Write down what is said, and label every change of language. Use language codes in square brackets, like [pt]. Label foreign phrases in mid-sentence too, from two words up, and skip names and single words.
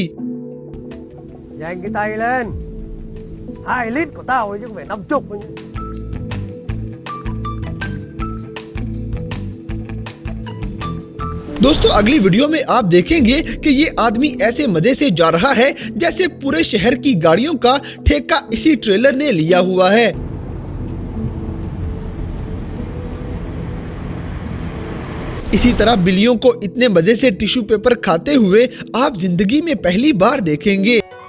[vi] Dang cái tay lên. 2 lít của tao chứ không phải 50. [hi] दोस्तों, अगली वीडियो में आप देखेंगे कि ये आदमी ऐसे मजे से जा रहा है जैसे पूरे शहर की गाड़ियों का ठेका इसी ट्रेलर ने लिया हुआ है। इसी तरह बिल्लियों को इतने मजे से टिश्यू पेपर खाते हुए आप जिंदगी में पहली बार देखेंगे।